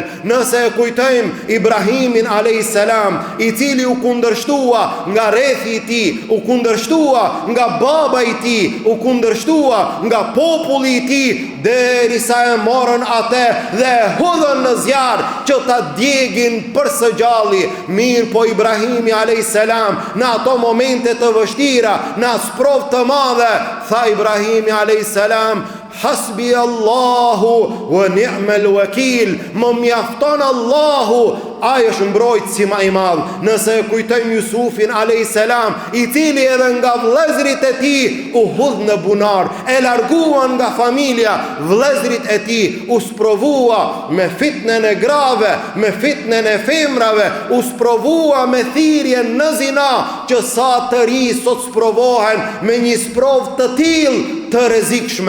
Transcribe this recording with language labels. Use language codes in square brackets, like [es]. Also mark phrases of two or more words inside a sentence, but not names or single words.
[sq] Nëse e kujtojmë Ibrahimin [ar] عليه السلام, [sq] i cili u kundërshtua nga rrethi i tij, u kundërshtua nga baba i tij, u kundërshtua nga populli i tij, derisa e morën atë dhe e hudhën në zjarr që ta djegin për së gjalli. Mirë po Ibrahimi [ar] عليه السلام [sq] në ato momente të vështira, në sprovë të madhe, tha Ibrahimi [ar] عليه السلام, حسبي الله ونعم الوكيل, [sq] më mjafton Allahu, ai është mbrojtësi më i madh. Nëse e kujtojmë Jusufin [ar] عليه السلام, [sq] i cili edhe nga vëllezërit e tij u hudh në bunar, e larguan nga familja, vëllezërit e tij u sprovua me fitnën e grave, me fitnën e femrave, u sprovua me thirrjen në zina, që sa të ri sot sprovohen me një sprovë të tillë të rrezikshme.